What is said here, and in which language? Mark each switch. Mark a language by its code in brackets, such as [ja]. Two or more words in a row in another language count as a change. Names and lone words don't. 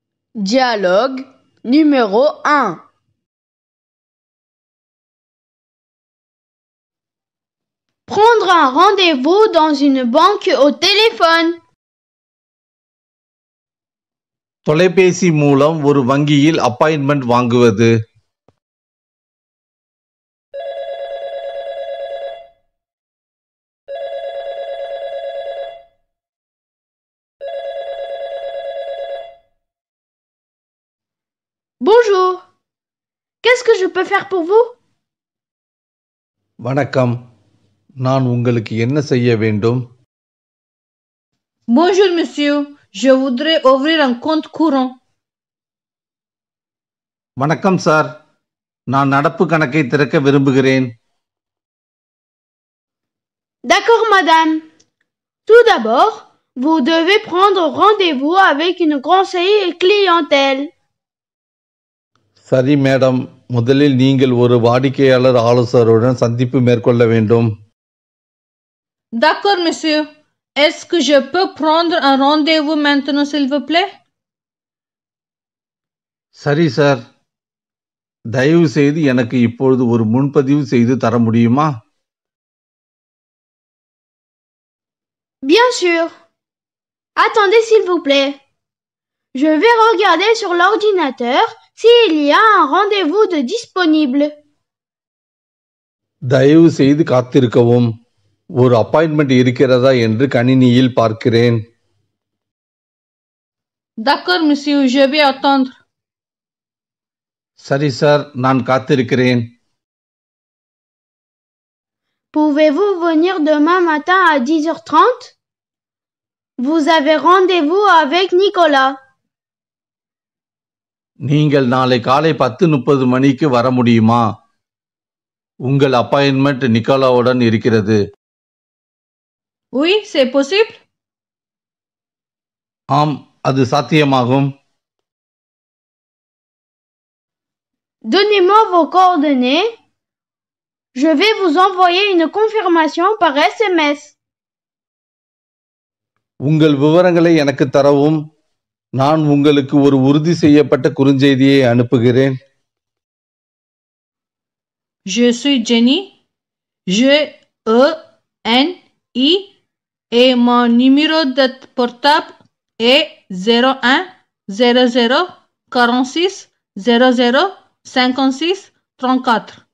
[fr] Dialogue numéro 1. Prendre un rendez-vous dans une banque au téléphone. [ta] தொலைபேசி மூலம் ஒரு வங்கியில் அப்பாயின்ட்மெண்ட் வாங்குவது. [fr] Bonjour. Qu'est-ce que je peux faire pour vous? [ta] வணக்கம், நான் உங்களுக்கு என்ன செய்ய வேண்டும்? [fr] Bonjour monsieur, je voudrais ouvrir un compte courant. [ta] வணக்கம் சார், நான் நடப்பு கணக்கை திறக்க விரும்புகிறேன். [fr] D'accord madame. Tout d'abord, vous devez prendre rendez-vous avec une conseillère clientèle. [ta] சரி மேடம், முதலில் நீங்கள் ஒரு வாடிக்கையாளர் ஆலோசகருடன் சந்திப்பு மேற்கொள்ள வேண்டும். [fr] D'accord monsieur, est-ce que je peux prendre un rendez-vous maintenant s'il vous plaît? [ta] சரி சார், தயவு செய்து எனக்கு இப்பொழுது ஒரு முன்பதிவு செய்து தர முடியுமா? [fr] Bien sûr. Attendez s'il vous plaît. Je vais regarder sur l'ordinateur s'il y a un rendez-vous de disponible. [ta] தயவு செய்து காத்திருக்கவும், ஒரு அப்பாயின்ட்மெண்ட் இருக்கிறதா என்று கணினியில் பார்க்கிறேன். [fr] D'accord monsieur, je vais attendre. [ta] சரி சார், நான் காத்திருக்கிறேன். [fr] Pouvez-vous venir demain matin à 10h30? Vous avez rendez-vous avec Nicolas. [ta] நீங்கள் நாளை காலை 10:30 மணிக்கு வர முடியுமா? உங்கள் அப்பாயின்ட்மெண்ட் நிக்கோலாவுடன் இருக்கிறது. [fr] Oui, c'est possible? [ta] ஆம், அது சாத்தியமாகும். [fr] Donnez-moi vos coordonnées. Je vais vous envoyer une confirmation par SMS. [ta] உங்கள் விவரங்களை எனக்கு தரவும், நான் உங்களுக்கு ஒரு உறுதி செய்யப்பட்ட குறுஞ்செய்தியை அனுப்புகிறேன். [fr] Je suis Jenny, G-E-N-I, et mon numéro de portable est 01 00 46 00 56 34.